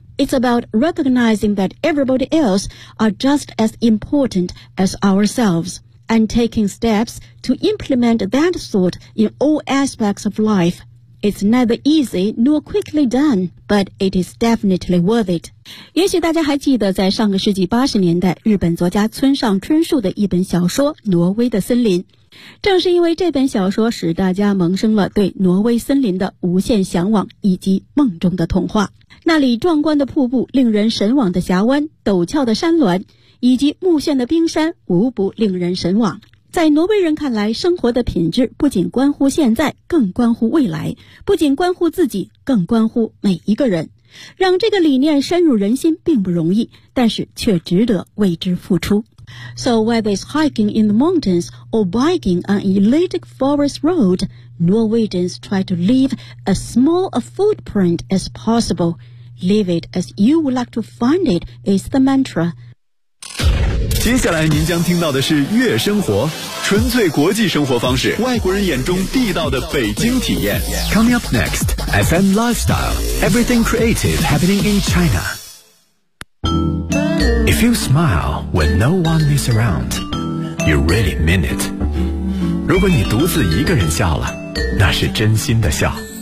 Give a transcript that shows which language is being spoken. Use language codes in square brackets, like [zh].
[en] It's about recognizing that everybody else are just as important as ourselves, and taking steps to implement that thought in all aspects of life. It's neither easy nor quickly done, but it is definitely worth it. [zh] 也许大家还记得在上个世纪80年代日本作家村上春树的一本小说《挪威的森林》。正是因为这本小说使大家萌生了对挪威森林的无限向往以及梦中的童话。那里壮观的瀑布、令人神往的峡湾、陡峭的山峦以及目眩的冰山无不令人神往。在挪威人看来，生活的品质不仅关乎现在，更关乎未来，不仅关乎自己，更关乎每一个人。让这个理念深入人心并不容易，但是却值得为之付出。 [en] So whether it's hiking in the mountains or biking on an elliptic forest road, Norwegians try to leave as small a footprint as possible. Leave it as you would like to find it is the mantra. [zh] 接下来您将听到的是悦生活，纯粹国际生活方式，外国人眼中地道的北京体验。 [en] Coming up next, FM Lifestyle, Everything Creative Happening in China. If you smile when no one is around, you really mean it. [zh] 如果你独自一个人笑了，那是真心的笑。